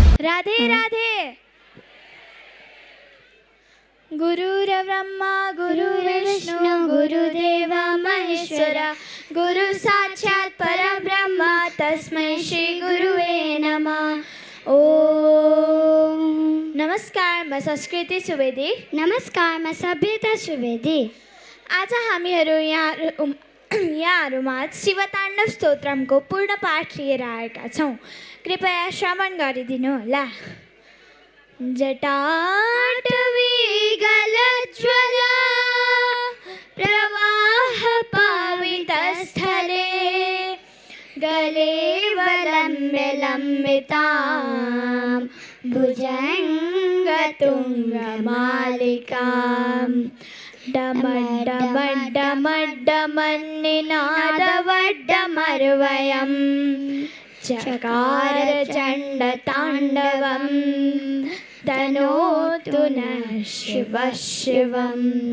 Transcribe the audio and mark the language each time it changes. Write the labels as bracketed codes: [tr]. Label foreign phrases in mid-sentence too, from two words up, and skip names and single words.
[ne] राधे राधे। [sa] गुरुर्ब्रह्मा गुरुर्विष्णु गुरुदेव महेश्वर गुरु साक्षात् परब्रह्म तस्मै श्री गुरुवे नमः। [ne] ओम नमस्कार, म संस्कृति सुवेदी। नमस्कार, म सभ्यता सुवेदी। आज हामीहरू यहाँहरूमा शिवताण्डव स्तोत्रमको पूर्ण पाठ लिएर आएका छौँ। कृपया श्रवण गरिदिनु होला। [sa] जटाटवी गलज्ज्वला प्रवाह पावितस्थले गलेवलम्ब्य लम्बितां भुजङ्गतुङ्गमालिकां डमड्डमड्डमड्डमन्निनादवड्डमर्वयं चकार चण्डताण्डवं तनोतु नः शिवः शिवम्।